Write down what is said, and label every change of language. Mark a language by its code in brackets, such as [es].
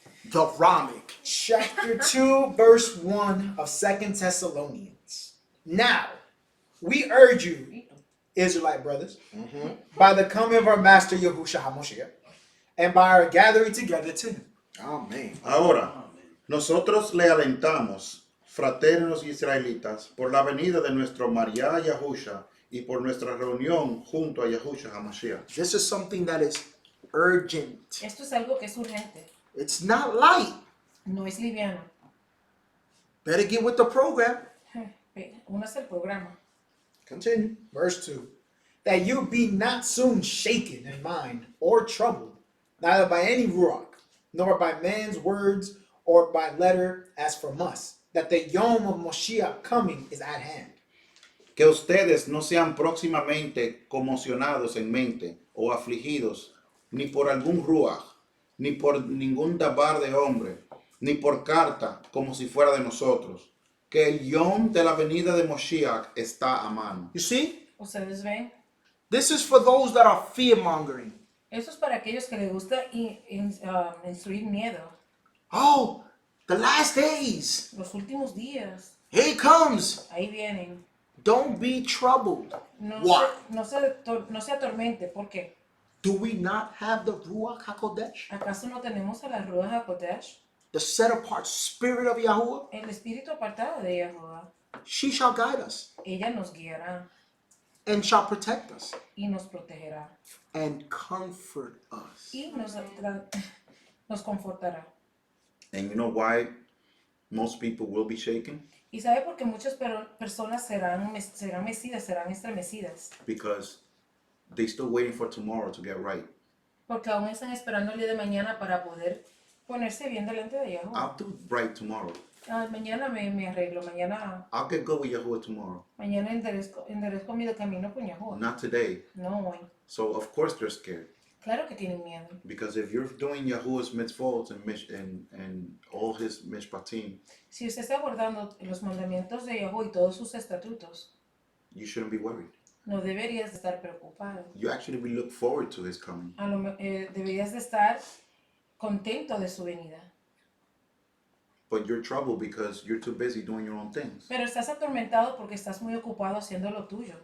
[en] The Ramic. Chapter 2, verse 1 of 2 Thessalonians. Now, we urge you, Israelite brothers, by the coming of our master Yahushua HaMoshiach, and by our gathering together to him. Amen. [es] Ahora, nosotros le alentamos, fraternos israelitas, por la venida de nuestro María Yahusha y por nuestra reunión junto a Yahusha HaMashiach. [en] This is something that is urgent. [es] Esto es algo que es urgente. [en] It's not light. [es] No es liviano. [en] Better get with the program. [es] Uno es el programa. [en] Continue. Verse 2. That you be not soon shaken in mind or troubled, neither by any ruach, nor by man's words or by letter as from us, that the yom of Moshiach coming is at hand. [es] Que ustedes no sean próximamente conmocionados en mente o afligidos, ni por algún ruach, ni por ningún dabar de hombre, ni por carta, como si fuera de nosotros, que el yom de la venida de Moshiach está a mano. [en] You see? [es] Ustedes ven. [en] This is for those that are fear-mongering. [es] Eso es para aquellos que les gusta instruir miedo. [en] Oh, the last days. [es] Los últimos días. [en] Here it comes. [es] Ahí vienen. [en] Don't be troubled. [es] No [en] Why? [es] no se atormente. ¿Por qué? [en] Do we not have the Ruach HaKodesh? [es] ¿Acaso no tenemos a la Ruach HaKodesh? [en] The set apart spirit of Yahuwah? [es] El espíritu apartado de Yahuwah. [en] She shall guide us [es] Ella nos guiará [en] and shall protect us [es] y nos protegerá. [en] and comfort us. [es] Y nos confortará. [en] And you know why most people will be shaken? [es] ¿Y sabe por qué muchas personas serán mecidas, serán estremecidas? [en] Because they still waiting for tomorrow to get right. [es] Porque aún están esperando el día de mañana para poder ponerse bien delante de Yahuwah. [en] I'll do right tomorrow. [es] Mañana me arreglo, mañana [en] I'll get good with Yahuwah tomorrow. [es] enderezco mi camino con Yahuwah. [en] Not today. [es] No hoy. [en] So of course they're scared. [es] Claro que tienen miedo. [en] Because if you're doing Yahuwah's mitzvot and all his mishpatim, [es] Si usted está guardando los mandamientos de Yahuwah y todos sus estatutos, [en] you shouldn't be worried. [es] no deberías de estar preocupado. [en] You actually will look forward to his coming. [es] Deberías de estar contento de su venida. [en] But you're troubled because you're too busy doing your own things [es] Pero estás atormentado porque estás muy ocupado haciendo lo tuyo,